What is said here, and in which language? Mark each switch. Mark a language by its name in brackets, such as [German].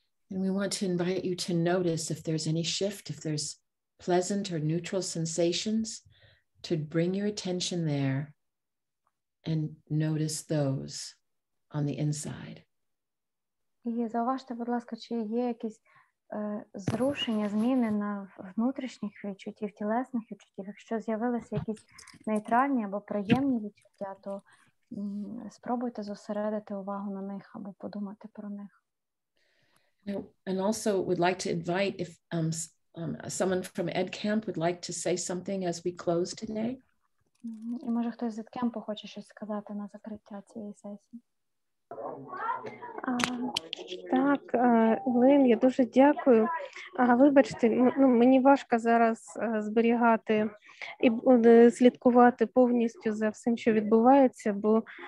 [English] And we want to invite you to notice if there's any shift, if there's pleasant or neutral sensations, to bring your attention there and notice those on the inside. [Ukrainian] І зауважте, будь ласка, чи є якісь зрушення, зміни на внутрішніх відчуттів, тілесних відчуттів. Якщо з'явилися якісь нейтральні або приємні відчуття, то спробуйте зосередити увагу на них або подумати про них. [English] And also would like to invite if someone from EdCamp would like to say something as we close today. [Ukrainian] І може хтось з EdCamp хоче щось сказати на закриття цієї сесії. Так, Лен, я дуже дякую. Вибачте, мені важко зараз зберігати і слідкувати повністю за всім, що відбувається, бо